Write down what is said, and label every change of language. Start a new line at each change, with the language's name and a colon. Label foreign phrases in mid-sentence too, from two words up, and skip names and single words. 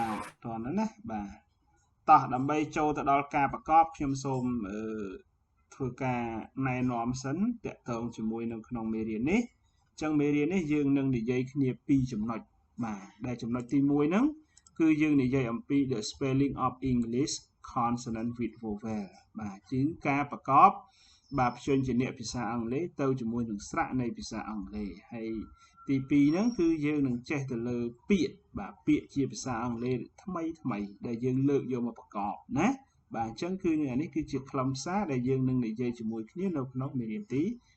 Khmer: បាទតន់ណាបាទតោះដើម្បីចូលទៅដល់ការប្រកបខ្ញុំសូមធ្វើការណែនាំសិនតាក់ទងជាមួយនៅក្នុងមេរៀននេះអញ្ចឹង មេរៀននេះយើងនឹងនិយាយគ្នា2ចំណុចបាទដែលចំណុចទី1ហ្នឹងគឺយើងនិយាយអំពី
English: the spelling of English consonant with vowel
Khmer: បាទគឺការប្រកបបាទព្យញ្ជនៈភាសាអង់គ្លេសទៅជាមួយនឹងស្រៈនៃភាសាអង់គ្លេសហើយទី2ហ្នឹងគឺយើងនឹងចេះទៅលើពាក្យបាទពាក្យជាភាសាអង់គ្លេសថ្មីដែលយើងលើកយកមកប្រកបណាបាទអញ្ចឹងគឺអានេះគឺជាខ្លឹមសារដែលយើងនឹងនិយាយជាមួយគ្នានៅក្នុងមេរៀនទី